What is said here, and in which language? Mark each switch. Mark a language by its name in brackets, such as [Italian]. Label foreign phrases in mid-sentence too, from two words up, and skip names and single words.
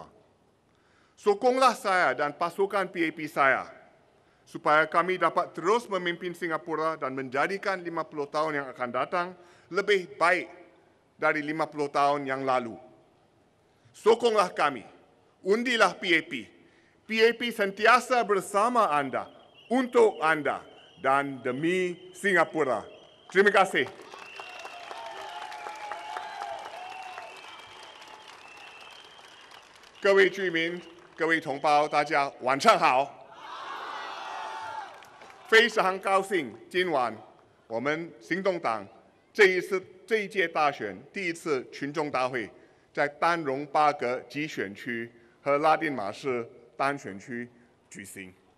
[Malay] Sokonglah saya dan pasukan PAP saya supaya kami dapat terus memimpin Singapura dan menjadikan 50 tahun yang akan datang lebih baik dari 50 tahun yang lalu. Sokonglah kami, undilah PAP. PAP sentiasa bersama anda, untuk anda dan demi Singapura. Terima kasih. [Chinese] 各位居民、各位同胞，大家晚上好！非常高兴，今晚我们行动党这一届大选第一次群众大会，在丹戎巴葛集选区和拉丁马市单选区举行。